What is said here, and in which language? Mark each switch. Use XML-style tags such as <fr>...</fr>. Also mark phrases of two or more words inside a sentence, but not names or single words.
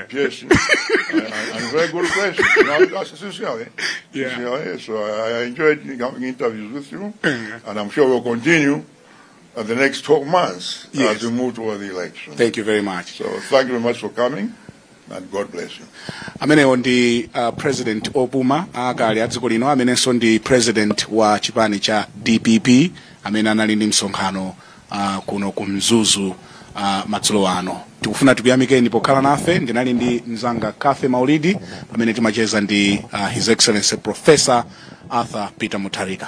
<en>Piercing, and very good questions. You know, that's sincerely. Yeah. Sincerely. So I enjoyed having interviews with you, and I'm sure we'll continue the next 12 months as we move toward the election. Thank you very much. So thank you very much for coming, and God bless you.</en> <ny>Amene ndi President Opuma akali adziko lino amenenso ndi President wa chipani cha DPP amene anali ndi msonkhano kuno ku Mzuzu madzulo ano. tikufuna tikuyamikeni pokhala nafe. Ndinali ndi mzanga Cathy Maulidi pamene timacheza ndi His Excellency Professor Arthur Peter Muntharika.</ny>